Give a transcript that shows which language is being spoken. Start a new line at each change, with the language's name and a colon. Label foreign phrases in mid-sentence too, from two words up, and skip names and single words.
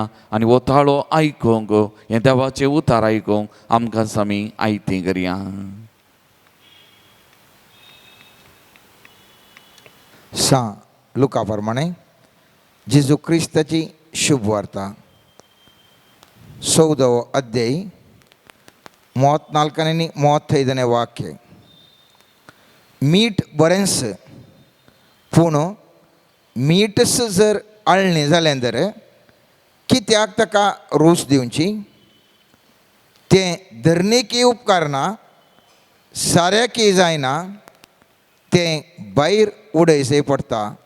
Konkani: आनी हो ताळो आयकूंक हें देवाचें उतार आयकूंक आमकां आमी आयती करया. लुका प्रमाणे जेजू क्रिस्ताची शुभ वार्ता
Kannada: 14ನೇ ಅಧ್ಯಾಯ 34ನೇ 35ನೇ
Konkani: वाक्य. मीठ बरेंच पूण मीठच जर आळणी जालें तर कित्याक ताका रूच दिवची. तें धरणेकी उपकारना साऱ्याकी जायना तें भायर उडयचें पडटा.